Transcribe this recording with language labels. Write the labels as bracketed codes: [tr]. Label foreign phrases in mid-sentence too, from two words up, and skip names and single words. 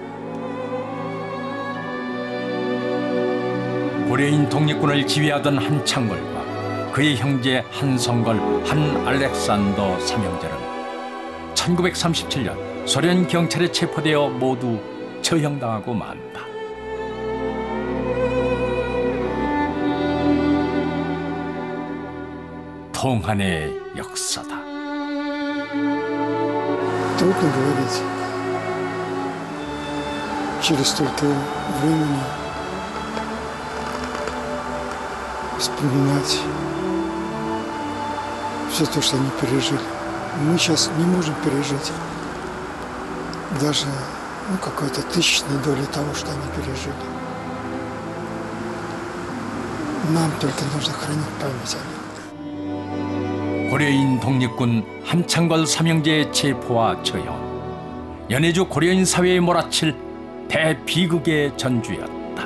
[ko] 고려인 독립군을 지휘하던 한창걸과 그의 형제 한성걸, 한 알렉산더 삼형제는 1937년 소련 경찰에 체포되어 모두 처형당하고 만다. 통한의 역사다. [ru] Трудно говорить. Через столько времени вспоминать все то, что они пережили. Мы сейчас не можем пережить даже какой-то тысячной доли того, что они пережили. Нам только нужно хранить память о них. [ko] 고려인 독립군 한창걸 삼형제의 체포와 처형, 연해주 고려인 사회에 몰아칠 대비극의 전주였다.